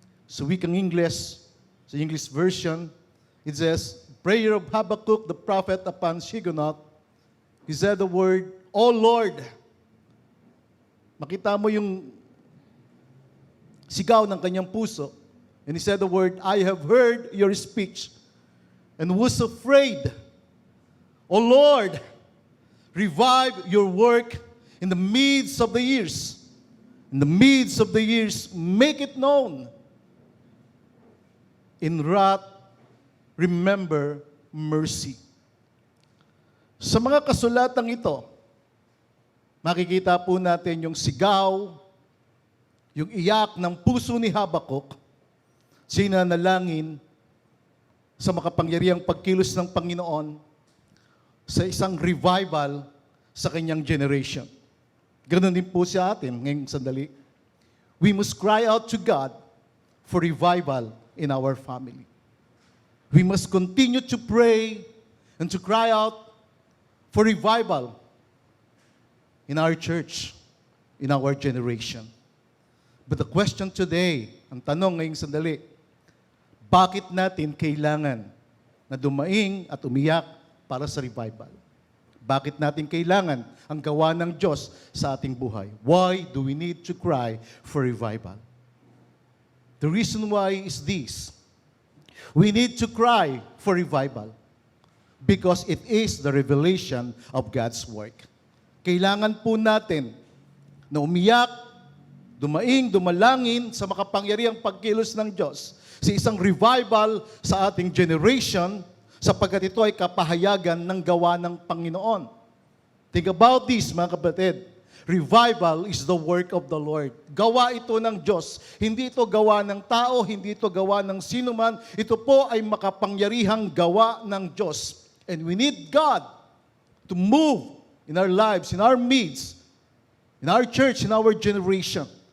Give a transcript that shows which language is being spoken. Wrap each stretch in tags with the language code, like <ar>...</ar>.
<tl>Sa wikang English, sa English version,</tl> <en>it says, Prayer of Habakkuk the prophet upon Shigionoth. He said the word, O Lord.</en> <tl>Makita mo yung sigaw ng kanyang puso.</tl> <en>And he said the word, I have heard your speech and was afraid. O Lord, revive your work in the midst of the years. In the midst of the years, make it known. In wrath, remember mercy.</en> <tl>Sa mga kasulatang ito, makikita po natin yung sigaw, yung iyak ng puso ni Habakuk, sinanalangin sa makapangyarihang pagkilos ng Panginoon sa isang revival sa kanyang generation. Ganon din po sa atin ngayong sandali.</tl> <en>We must cry out to God for revival in our family. We must continue to pray and to cry out for revival in our church, in our generation. But the question today,</en> <tl>ang tanong ngayong sandali, bakit natin kailangan na dumaing at umiyak para sa revival? Bakit natin kailangan ang gawa ng Diyos sa ating buhay?</tl> <en>Why do we need to cry for revival? The reason why is this. We need to cry for revival because it is the revelation of God's work.</en> <tl>Kailangan po natin na umiyak, dumaing, dumalangin sa makapangyarihang pagkilos ng Diyos sa isang revival sa ating generation sapagkat ito ay kapahayagan ng gawa ng Panginoon.</tl> <en>Think about this,</en> <tl>mga kapatid.</tl> <en>Revival is the work of the Lord.</en> <tl>Gawa ito ng Diyos. Hindi ito gawa ng tao, hindi ito gawa ng sinuman. Ito po ay makapangyarihang gawa ng Diyos.</tl> <en>And we need God to move in our lives, in our midst, in our church, in our generation.</en>